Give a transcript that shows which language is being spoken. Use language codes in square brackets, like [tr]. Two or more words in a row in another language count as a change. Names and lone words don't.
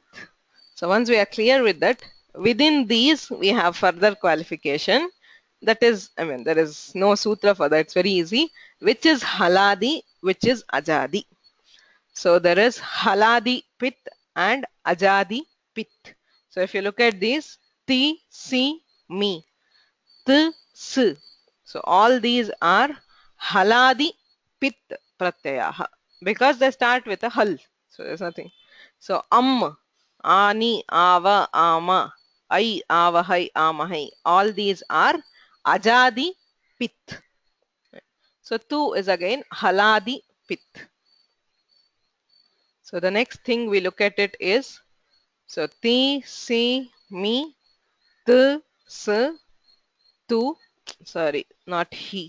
[en] So once we are clear with that, within these we have further qualification. That is, I mean, there is no sutra for that. It's very easy. Which is haladi, which is ajadi. So there is [sa] haladi pit [en] and [sa] ajadi pit. [en] So if you look at these, [sa] ti, si, mi, t, s. [en] So all these are [sa] haladi pit pratyayaha [en] because they start with a hal. So there's nothing. [sa] So ani, ava, ama, ai, avahai, amahai. [en] All these are [sa] ajadi pit. [en] So tu is again [sa] haladi pit. [en] So the next thing we look at it is, so [sa] ti, si, mi, tu, s, tu, [en] sorry, not he.